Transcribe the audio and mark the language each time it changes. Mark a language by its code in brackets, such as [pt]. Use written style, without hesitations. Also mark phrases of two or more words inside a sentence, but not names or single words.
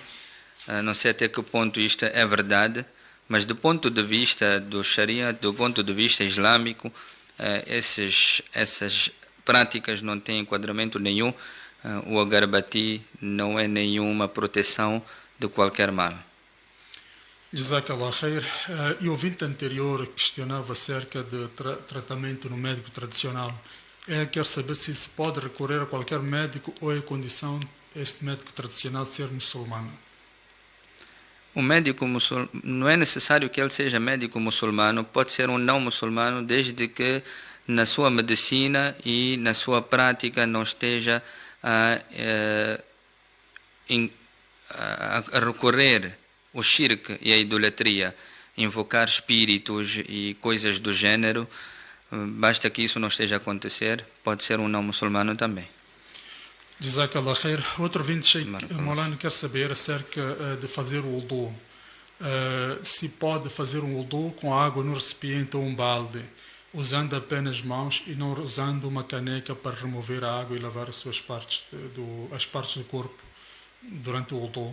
[pt] Não sei até que ponto isto é verdade, mas do ponto de vista do Sharia, do ponto de vista islâmico, essas práticas não têm enquadramento nenhum. o agarbati não é nenhuma proteção de qualquer mal. [ar] جزاك الله خير. [pt] E o ouvinte anterior questionava acerca de tratamento no médico tradicional. Ele quer saber se se pode recorrer a qualquer médico ou é condição este médico tradicional ser muçulmano. O médico não é necessário que ele seja médico muçulmano, pode ser um não muçulmano, desde que na sua medicina e na sua prática não esteja a recorrer ao shirk e à idolatria, invocar espíritos e coisas do gênero. Basta que isso não esteja a acontecer, pode ser um não muçulmano também. [ar] جزاك الله خير. [pt] Outro ouvinte, Maulana, quer saber acerca de fazer o wudu. Se pode fazer um wudu com água no recipiente ou um balde, usando apenas mãos e não usando uma caneca para remover a água e lavar as suas partes as partes do corpo durante o wudu.